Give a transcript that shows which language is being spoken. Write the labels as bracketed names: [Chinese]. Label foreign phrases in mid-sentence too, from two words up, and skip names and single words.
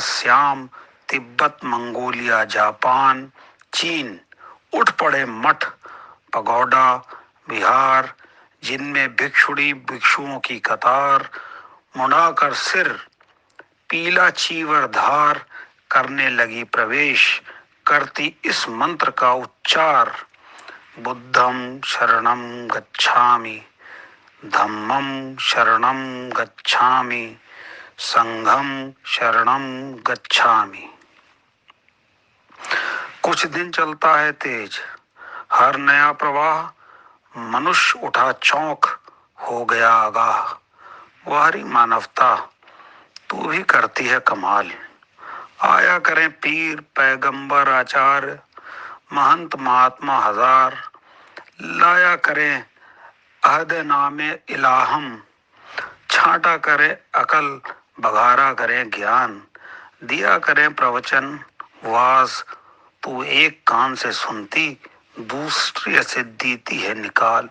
[Hindi] श्याम, तिब्बत मंगोलिया जापान चीन, उठ पड़े मठ पगोडा बिहार, जिनमें भिक्षुणी भिक्षुओं की कतार, मुड़ाकर सिर पीला चीवर धार, करने लगी प्रवेश, करती इस मंत्र का उच्चार। [Pali] बुद्धं शरणं गच्छामि, धम्मं शरणं गच्छामि, संघं शरणं गच्छामि। [Hindi] कुछ दिन चलता है तेज हर नया प्रवाह, मनुष्य उठा चौंक हो गया आगाह। वारी मानवता तू भी करती है कमाल, आया करें पीर पैगंबर आचार्य, महंत महात्मा हजार, लाया करें अहद नामे इलाहम, छांटा करें अकल बघारा करें ज्ञान, दिया करें प्रवचन वाज, तू एक कान से सुनती दूसरे से देती है निकाल।